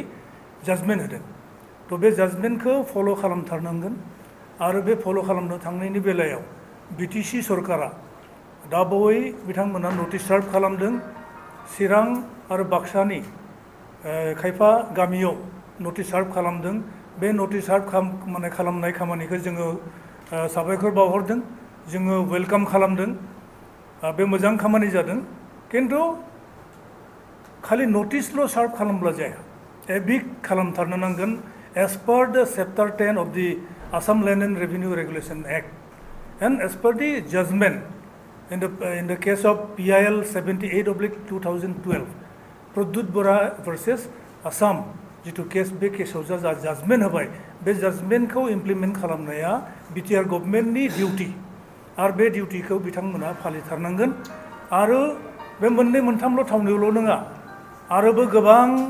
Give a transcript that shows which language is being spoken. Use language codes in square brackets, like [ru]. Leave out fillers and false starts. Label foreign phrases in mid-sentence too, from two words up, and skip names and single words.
[brx] जाजमेन्ट होदों थ' बे जाजमेन्टखौ फल' खालामथारनांगोन आरो बे फल' खालामनो थांनायनि बेलायाव BTC सरकारा दा बावै बिथांमोना नटिस सार्भ खालामदों चिरां आरो बाक्सानि खायफा गामियाव नटिस सार्भ खालामदों बे नटिस सार्भ खालामनाय खामानिखौ जोङो साबायखर बावहरदों जोङो वेलकाम खालामदों बे मोजां खामानि जादों किन्तु खालि नटिसल' सार्भ खालामब्ला जाया एभिक खालामथारनो नांगोन [en] as per the chapter 10 of the Assam Land and Revenue Regulation Act and as per the judgment in the case of PIL [brx] 78/2012 प्रद्युत बरा versus Assam जितु केस बे केसाव जा जाजमेन्ट होबाय बे जाजमेन्टखौ इमप्लिमेन्ट खालामनाया बिटिआर गभर्नमेन्टनि डिउटि आरो बे डिउटिखौ बिथांमोना फालिथारनांगोन आरो बे मोननै मोनथामल' थावनियावल' नङा आरोबो गोबां